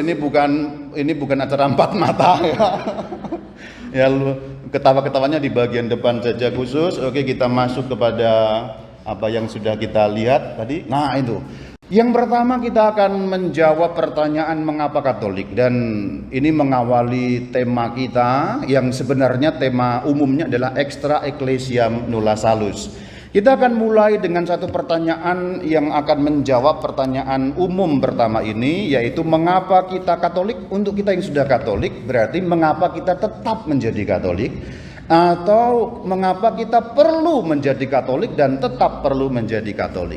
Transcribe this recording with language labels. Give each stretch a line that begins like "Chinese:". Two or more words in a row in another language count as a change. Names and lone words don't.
Indonesian: Ini bukan acara empat mata ya. Ya lu ketawa-ketawanya di bagian depan saja khusus. Oke, kita masuk kepada apa yang sudah kita lihat tadi. Nah, itu. Yang pertama kita akan menjawab pertanyaan mengapa Katolik, dan ini mengawali tema kita yang sebenarnya tema umumnya adalah
Latin: extra ecclesiam nulla salus.
Indonesian: Kita akan mulai dengan satu pertanyaan yang akan menjawab pertanyaan umum pertama ini, yaitu mengapa kita Katolik. Untuk kita yang sudah Katolik, berarti mengapa kita tetap menjadi Katolik. Atau mengapa kita perlu menjadi Katolik dan tetap perlu menjadi Katolik?